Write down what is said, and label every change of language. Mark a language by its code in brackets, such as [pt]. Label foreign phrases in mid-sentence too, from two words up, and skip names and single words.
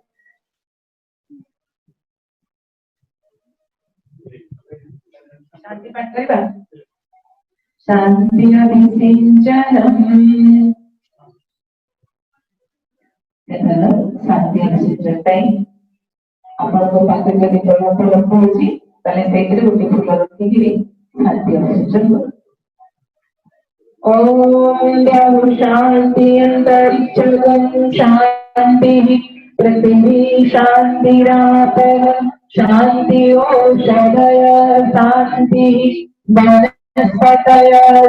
[or] ଶାନ୍ତି ପାଠ କରିବା। [sa] शांति अभिषिञ्चनम् शांति अभिषिञ्चन [or] ପାଇଁ ଆପଣଙ୍କ ପାଖରେ ଯଦି ଜଳ ଉପଲବ୍ଧ ହେଉଛି ତାହେଲେ ସେଇଥିରେ ଗୋଟେ ଫୁଲ ରଖିକିରି ଶାନ୍ତି ଅଭିଷେଚନ କର। [sa] ओम शांति अंतरिक्षं शांति पृथ्वी शांतिरापः शांति ओषधय शांति वनस्पतय